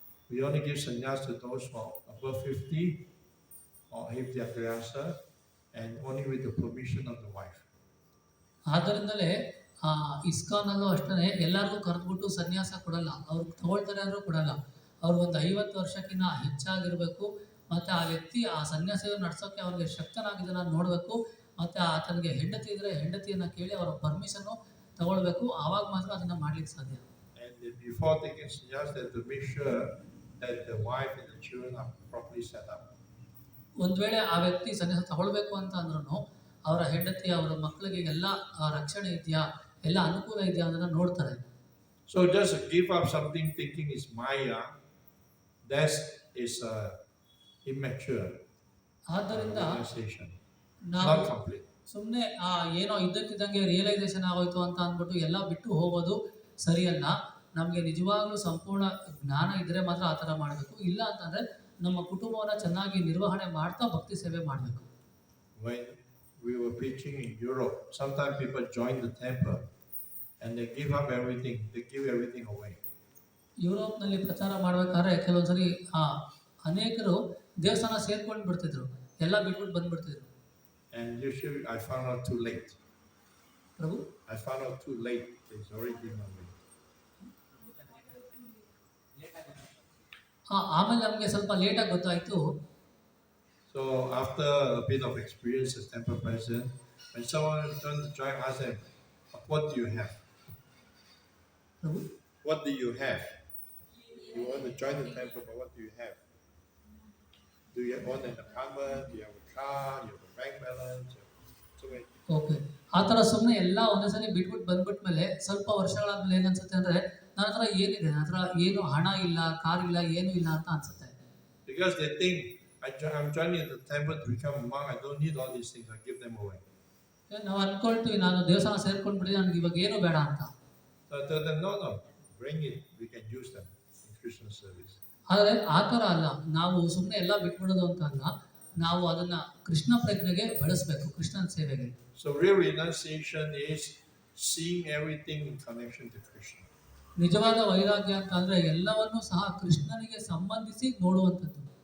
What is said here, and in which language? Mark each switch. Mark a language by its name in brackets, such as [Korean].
[English] We only give sannyas to those who are above 50 or if they are grihastha and only with the permission of the wife. [Kannada] ಆದ್ದರಿಂದಲೇ ISKCON ಅಲ್ಲೂ ಅಷ್ಟೇ ಎಲ್ಲರಿಗೂ ಕರೆದ್ಬಿಟ್ಟು ಸನ್ಯಾಸ ಕೊಡಲ್ಲ, ಅವ್ರು ತಗೊಳ್ತಾರೆ ಅಂದ್ರೂ ಕೊಡಲ್ಲ. ಅವ್ರು ಒಂದು 50 ವರ್ಷಕ್ಕಿಂತ ಹೆಚ್ಚಾಗಿರ್ಬೇಕು, ಮತ್ತೆ ಆ ವ್ಯಕ್ತಿ ಆ ಸನ್ಯಾಸಿಯನ್ನು ನಡ್ಸೋಕೆ ಅವ್ರಿಗೆ ಶಕ್ತನಾಗಿದ್ದಾನ ನೋಡಬೇಕು, ಮತ್ತೆ ಆತನಿಗೆ ಹೆಂಡತಿ ಇದ್ರೆ ಹೆಂಡತಿಯನ್ನ ಕೇಳಿ ಅವರ ಪರ್ಮಿಷನ್ ತಗೊಳ್ಬೇಕು, ಆವಾಗ ಮಾತ್ರ ಅದನ್ನ ಮಾಡ್ಲಿಕ್ಕೆ ಸಾಧ್ಯ. [English] And before taking sannyas, they have to make sure that the wife and the children are properly set up. [Kannada] ಒಂದ್ ವೇಳೆ ಆ ವ್ಯಕ್ತಿ ಸನ್ಯಾಸ ತಗೊಳ್ಬೇಕು ಅಂತ ಅಂದ್ರೂ ಅವರ ಹೆಂಡತಿ ಅವರ ಮಕ್ಕಳಿಗೆ ಎಲ್ಲ ರಕ್ಷಣೆ ಇದೆಯಾ, ಎಲ್ಲ ಅನುಕೂಲ ಇದೆಯಾ ಅದನ್ನ ನೋಡ್ತಾರೆ. [English] So just give up something thinking is Maya, that is immature. [Kannada] ಆದ್ದರಿಂದ [English] Realization. [Kannada] ನಾವು [English] Not complete. [Kannada] ಸುಮ್ಮನೆ ಏನೋ ಇದ್ದಕ್ಕಿದ್ದಂಗೆ ರಿಯಲೈಸೇಷನ್ ಆಗೋಯ್ತು ಅಂತ ಅಂದ್ಬಿಟ್ಟು ಎಲ್ಲ ಬಿಟ್ಟು ಹೋಗೋದು ಸರಿಯಲ್ಲ. ನಮಗೆ ನಿಜವಾಗ್ಲೂ ಸಂಪೂರ್ಣ ಜ್ಞಾನ ಇದ್ರೆ ಮಾತ್ರ ಆ ಥರ ಮಾಡಬೇಕು, ಇಲ್ಲ ಅಂತಂದ್ರೆ ನಮ್ಮ ಕುಟುಂಬವನ್ನ ಚೆನ್ನಾಗಿ ನಿರ್ವಹಣೆ ಮಾಡ್ತಾ ಭಕ್ತಿ ಸೇವೆ ಮಾಡಬೇಕು. [English] When we were preaching in Europe, sometimes people join the temple and they give up everything, they give everything away. [Kannada] ಯುರೋಪ್ನಲ್ಲಿ ಪ್ರಚಾರ ಮಾಡ್ಬೇಕಾದ್ರೆ ಕೆಲವೊಂದ್ಸರಿ ಅನೇಕರು ದೇವಸ್ಥಾನ ಸೇರ್ಕೊಂಡು ಬಿಡ್ತಿದ್ರು, ಎಲ್ಲ ಬಿಟ್ಬಿಟ್ಟು ಬಂದ್ಬಿಡ್ತಿದ್ರು. [English] And usually I found out too late. [Kannada] Prabhu [English] I found out too late. It's already been away. [Kannada] ಆಮೇಲೆ ನಮಗೆ ಸ್ವಲ್ಪ ಲೇಟಾಗಿ ಗೊತ್ತಾಯ್ತು. [English] So after a bit of experience as temple president, when someone turns to join, ask them, what do you have? [Kannada] Prabhu [English] What do you have? You want to join the temple, but what do you have? Do you own an apartment? Do you have a car? Do you have a bank balance? So many. [Kannada] Okay, ಆ ಥರ ಸುಮ್ಮನೆ ಎಲ್ಲ ಒಂದೇ ಸಲ ಬಿಟ್ಬಿಟ್ಟು ಬಂದ್ಬಿಟ್ಮೇಲೆ ಸ್ವಲ್ಪ ವರ್ಷಗಳಾದ್ಮೇಲೆ ಏನನ್ಸುತ್ತೆ ಅಂದರೆ ನನ್ನ ಹತ್ರ ಏನಿದೆ, ನನ್ನ ಹತ್ರ ಏನು ಹಣ ಇಲ್ಲ, ಕಾರ್ ಇಲ್ಲ, ಏನೂ ಇಲ್ಲ ಅಂತ ಅನ್ಸುತ್ತೆ. [English] Because they think I'm joining the temple to become a monk. I don't need all these things. I give them away. [Kannada] ನಾವು ಅನ್ಕೊಳ್ತೀವಿ ನಾನು ದೇವಸ್ಥಾನ ಸೇರ್ಕೊಂಡ್ಬಿಡಿ ನನಗೆ ಇವಾಗ ಏನು ಬೇಡ ಅಂತ. [English] So I tell them, no, bring it. We can use them in Christian service. [Kannada] ಆದರೆ ಆ ಥರ ಅಲ್ಲ, ನಾವು ಸುಮ್ಮನೆ ಎಲ್ಲ ಬಿಟ್ಬಿಡೋದು ಅಂತ ಅಲ್ಲ, ನಾವು ಅದನ್ನ ಕೃಷ್ಣ ಪ್ರಜ್ಞೆಗೆ ಬಳಸಬೇಕು, ಕೃಷ್ಣನ ಸೇವೆಗೆ. [English] So real renunciation is seeing everything in connection to Krishna. [Kannada] ನಿಜವಾದ ವೈರಾಗ್ಯ ಅಂತ ಅಂದ್ರೆ ಎಲ್ಲವನ್ನೂ ಸಹ ಕೃಷ್ಣನಿಗೆ ಸಂಬಂಧಿಸಿ ನೋಡುವಂಥದ್ದು.